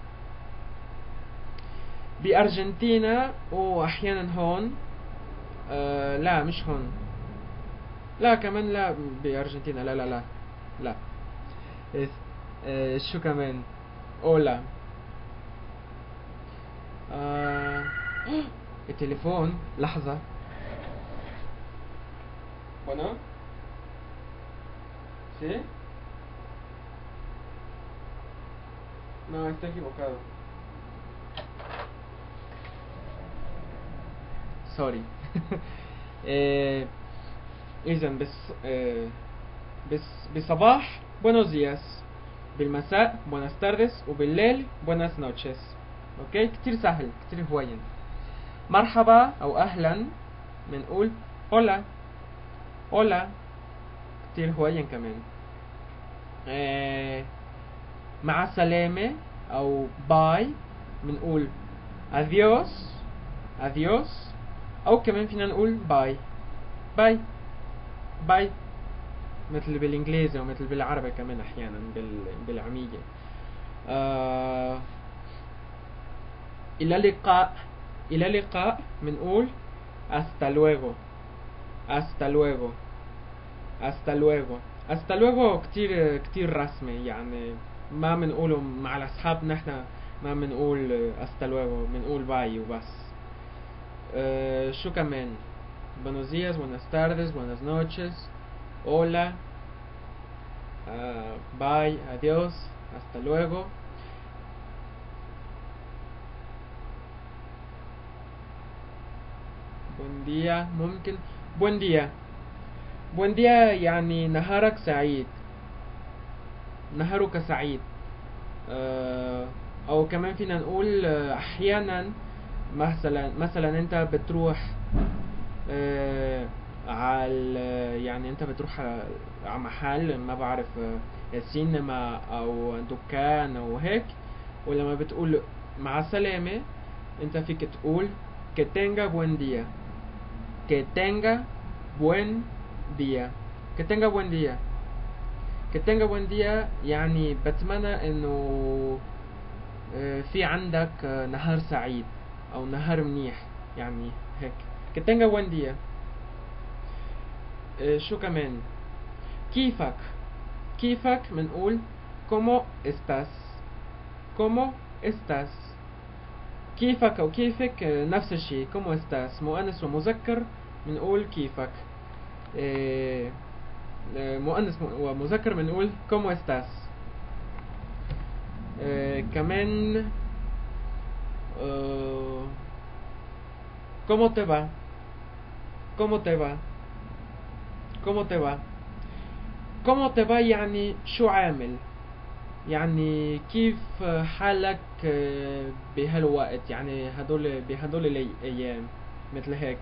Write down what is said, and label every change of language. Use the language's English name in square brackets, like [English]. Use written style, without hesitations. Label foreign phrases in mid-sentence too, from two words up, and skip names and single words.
[Arabic] بأرجنتينا وأحيانا هون لا مش هون، لا كمان لا بأرجنتينا لا لا لا لا. شو كمان؟ hola. التليفون لحظة. [Spanish] bueno sí no estoy equivocado sorry. [Arabic] إذا بصباح [Spanish] buenos días، [Arabic] بالمساء [Spanish] buenas tardes، [Arabic] وبالليل [Spanish] buenas noches. [Arabic] اوكي كتير سهل كتير هوين. مرحبا او اهلا بنقول [Spanish] hola hola، [Arabic] كتير هوين كمان. مع السلامة او باي بنقول [Spanish] adios adios، [Arabic] او كمان فينا نقول باي باي باي مثل بالانجليزي ومثل بالعربي كمان احيانا بالعامية. الى اللقاء، الى اللقاء بنقول [Spanish] hasta luego hasta luego hasta luego. hasta luego [Arabic] كتير كتير رسمي، يعني ما بنقوله مع الاصحاب، نحن ما بنقول [Spanish] hasta luego، [Arabic] بنقول باي وبس. شو كمان؟ [Spanish] buenos días buenas tardes buenas noches hola bye adiós hasta luego. buen día [Arabic] ممكن [Spanish] buen día buen día [Arabic] يعني نهارك سعيد، نهارك سعيد. او كمان فينا نقول احيانا مثلا انت بتروح على، يعني انت بتروح على محل ما بعرف سينما او دكان او هيك، ولما بتقول مع السلامة انت فيك تقول [Spanish] que tenga buen día [Arabic] que tenga buen día. que tenga buen día. [Spanish] que tenga buen día [Arabic] يعني بتمنى انه في عندك نهار سعيد او نهار منيح يعني هيك. [Spanish] que tenga buen día. [Arabic] شو كمان؟ كيفك منقول [Spanish] como estás. como estás. [Arabic] كيفك او كيفك نفس الشيء. [Spanish] como estás [Arabic] مؤنث ومذكر منقول كيفك. مؤنث ومذكر بنقول [Spanish] como estás. كمان como te va. como te va. como te va. como te va [Arabic] يعني شو عامل، يعني كيف حالك بهالوقت، يعني بهدول الايام مثل هيك.